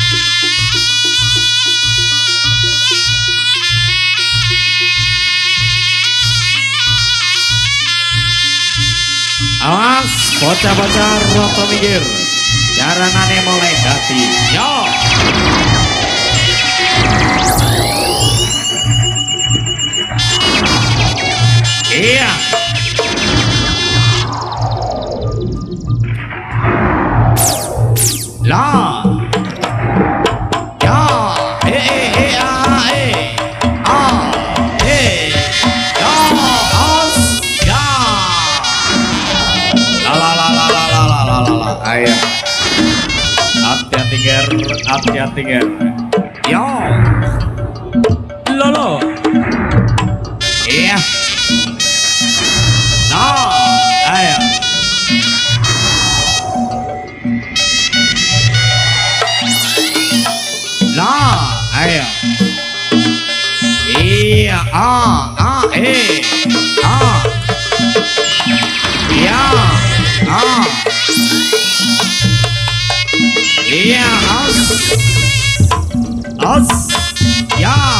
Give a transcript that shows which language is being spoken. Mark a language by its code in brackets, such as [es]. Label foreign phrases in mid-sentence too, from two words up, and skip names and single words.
[jv] Awas, bocah-bocah roto minggir. Jaranane mulai ganti. Yo. Iya. La. Ya. Ah. Ya. Os. Ya. La. Ayo. Hati-hati ger, hati-hati ger. Yo. Lolo. Iya. No, ayo. La, ayo. Iya, iya, iya, os, ya,